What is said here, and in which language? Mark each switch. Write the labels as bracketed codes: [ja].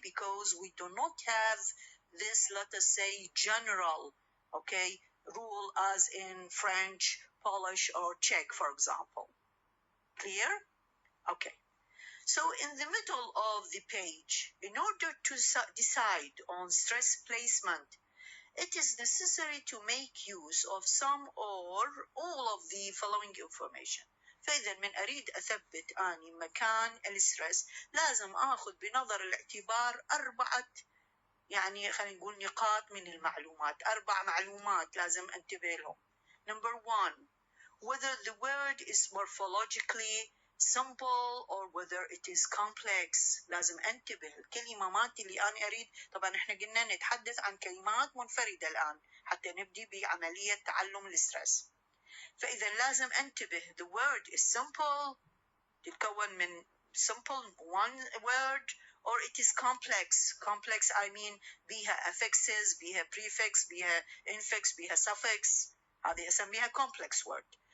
[en] Because we do not have this, let us say, general, okay, rule as in French, Polish, or Czech, for example. Clear? Okay. So in the middle of the page, in order to decide on stress placement, it is necessary to make use of some or all of the following information. [ar] فإذا من أريد أثبت أني مكان الستريس لازم أخذ بنظر الاعتبار يعني خلينا نقول نقاط من المعلومات، 4 معلومات لازم أنتبه لهم. [en] Number 1, whether the word is morphologically simple or whether it is complex. [ar] لازم انتبه الكلمات اللي أنا أريد. طبعا احنا قلنا نتحدث عن كلمات منفردة الآن حتى نبدي بعملية تعلم الستريس. فإذا لازم انتبه [en] the word is simple، [ar] تتكون من [en] simple one word or it is complex. Complex I mean [ar] بيها [en] affixes، بيها prefix، بيها infix، بيها suffix. [ar] هذه أسميها [en] complex word.